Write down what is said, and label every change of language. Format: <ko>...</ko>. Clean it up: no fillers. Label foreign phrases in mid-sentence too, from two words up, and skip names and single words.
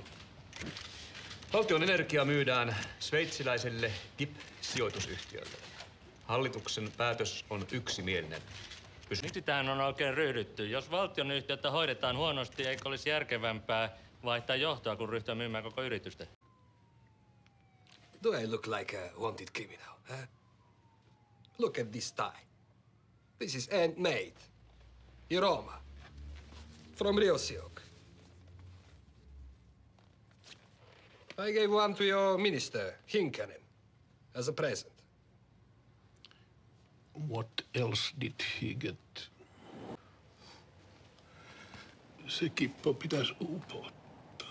<fi>Valtion energia myydään sveitsiläiselle GIP-sijoitusyhtiölle. Hallituksen päätös on yksimielinen. Miksi tähän on oikein ryhdytty? Jos valtionyhtiötä hoidetaan huonosti, eikö olisi järkevämpää vaihtaa johtoa, kun ryhtyä myymään koko yritystä?</fi> <en>Do I look like a wanted criminal, huh? Look at this tie. This is handmade. Iroma. From Ryosiok. I gave one to your minister, Hinkkanen, as a present. What else did he get?</en> <fi>Se kippo pitäisi uupua.</fi>